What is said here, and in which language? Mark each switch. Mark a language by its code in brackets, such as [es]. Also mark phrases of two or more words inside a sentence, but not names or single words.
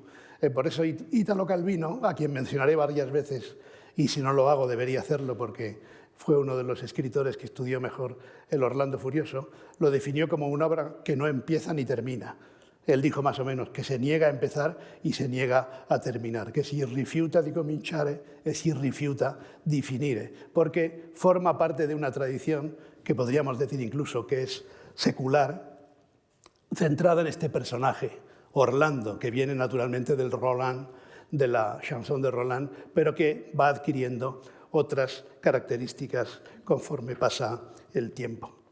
[es] Por eso Italo Calvino, a quien mencionaré varias veces, y si no lo hago debería hacerlo porque fue uno de los escritores que estudió mejor el Orlando Furioso, lo definió como una obra que no empieza ni termina. Él dijo más o menos que se niega a empezar y se niega a terminar, que [it] si rifiuta di cominciare e si rifiuta di finire, [es] porque forma parte de una tradición que podríamos decir incluso que es secular, centrada en este personaje, Orlando, que viene naturalmente del Roland, de la chanson de Roland, pero que va adquiriendo otras características conforme pasa el tiempo.